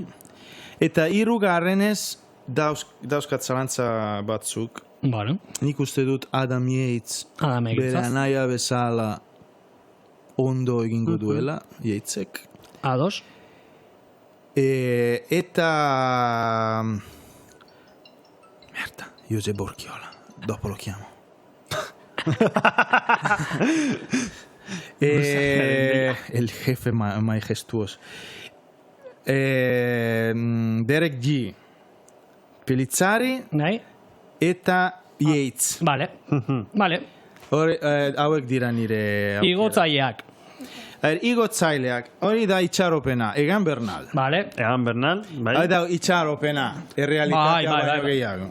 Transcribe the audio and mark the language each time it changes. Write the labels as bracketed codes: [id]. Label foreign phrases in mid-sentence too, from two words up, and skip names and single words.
[eu] Eta hirugarrenez dauzkat zalantza batzuk. Nik uste dut Adam Yates bere anaia bezala ondo egingo duela, Yatesek. Ados. Eta... [it] Merda, Josep Borchiola. Dopo lo chiamo. [es] El jefe majestuoso. [eu] Derek G. Pellizzari eta Yates. Vale. Hauek dira nire... Igotzaileak. Igotzaileak, hori da itxaropena, Egan Bernal. Egan Bernal, bai. Hori da itxaropena, errealitatea baino gehiago.